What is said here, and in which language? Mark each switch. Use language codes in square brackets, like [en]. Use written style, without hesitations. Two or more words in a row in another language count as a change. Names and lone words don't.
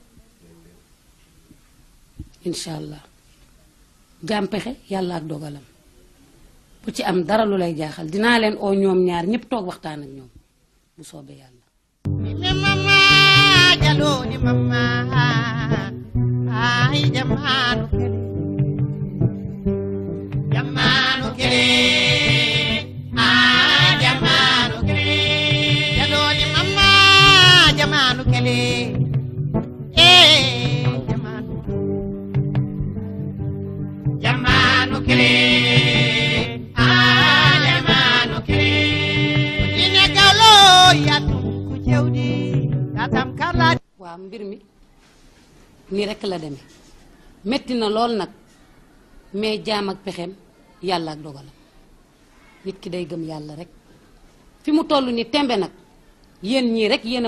[wo] incha allah jaam pexe yàlla ak dogalam bu ci am dara lu lay jaaxal dinaa leen oo ñoom ñaar ñépp toog waxtaan ak ñoom bu soobee yàlla [bm] ni mama jalo ni mama ay jamanu kere ay jamanu kere jalo ni mama jamanu kere jamanu kere [wo] waaw mbir mi nii rekk la demee metti na lool nag mais jaam ak pexem yàlla ak dogalam nit ki day gëm yàlla rek fi mu toll ni tembe nag yéen ñii rek yéen a